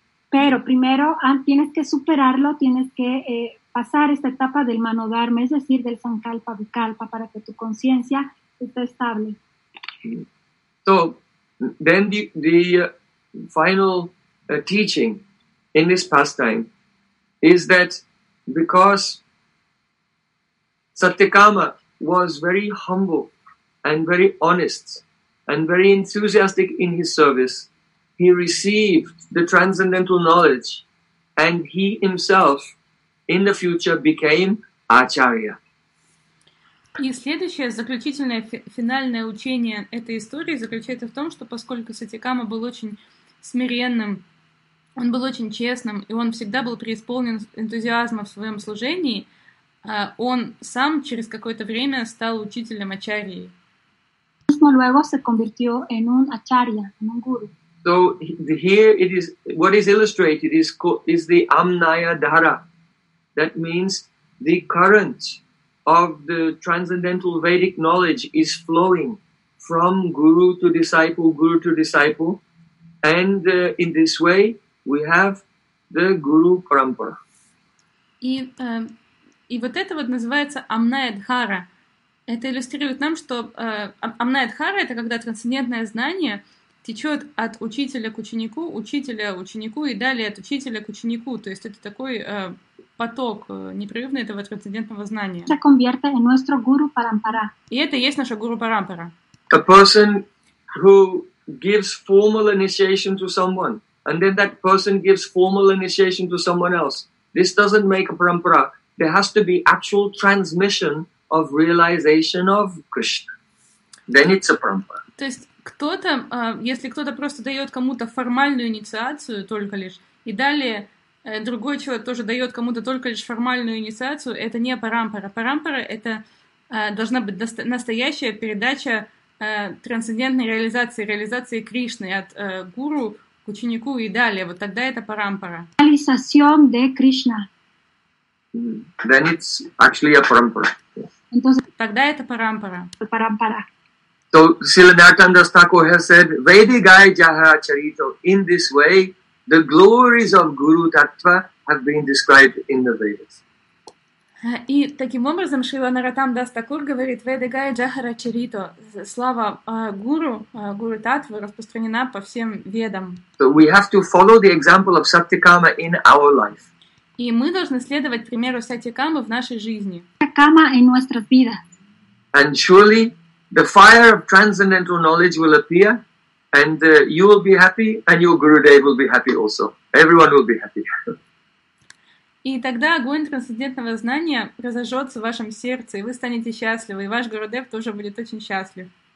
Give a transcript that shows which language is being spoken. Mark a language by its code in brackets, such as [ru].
[es] Pero primero tienes que superarlo, tienes que pasar esta etapa del manodharma, es decir, del sankalpa vikalpa, para que tu conciencia esté estable. [en] So, then the final teaching in this pastime is that because Satyakama was very humble and very honest and very enthusiastic in his service, he received the transcendental knowledge, and he himself, in the future, became Acharya. [ru] И следующее заключительное финальное учение этой истории заключается в том, что поскольку Сатикама был очень смиренным, он был очень честным, и он всегда был преисполнен энтузиазма в своем служении, он сам через какое-то время стал учителем Ачарьи. [es] Luego se convirtió en un Acharya, en un guru. [en] So here it is, what is illustrated is the Amnaya Dhara. That means the current of the transcendental Vedic knowledge is flowing from guru to disciple, and in this way we have the Guru Parampara. [ru] И вот это вот называется Amnaya Dhara. Это иллюстрирует нам, что Amnaya Dhara — это когда трансцендентное знание — течет от учителя к ученику, учителя ученику и далее от учителя к ученику. То есть это такой поток непрерывно этого трансцендентного знания. [es] Se convierte en nuestro guru parampara. [ru] И это и есть наша гуру парампара. [en] A person who gives formal initiation to someone, and then that person gives formal initiation to someone else. This doesn't make a parampara. There has to be actual transmission of realization of Krishna. Then it's a parampara. [ru] То есть кто-то, если кто-то просто дает кому-то формальную инициацию только лишь, и далее другой человек тоже дает кому-то только лишь формальную инициацию, это не парампара. Парампара — это должна быть настоящая передача трансцендентной реализации, реализации Кришны от гуру к ученику и далее. Вот тогда это парампара. [es] Реализация де Кришна. [en] Then it's actually a parampara. [es] Entonces, [ru] тогда это парампара. Парампара. [en] So Srila Nityananda Thakur has said, Vedi Gai Jaha Charito, in this way, the glories of Guru Tattva have been described in the Vedas. [ru] И таким образом Шрила Наратамдас Такур говорит, Веда Гая Джахара Чарито, слава гуру, гуру Таттва распространена по всем ведам. [en] So we have to follow the example of Саттикама in our life. [ru] И мы должны следовать примеру Саттикамы в нашей жизни. [es] Саттикама in nuestras vidas. [en] And surely the fire of transcendental knowledge will appear, and you will be happy, and your Gurudev will be happy also. Everyone will be happy. [ru] И тогда огонь трансцендентного знания разожжется в вашем сердце, и вы станете счастливы, и ваш Гурудев тоже будет очень счастлив.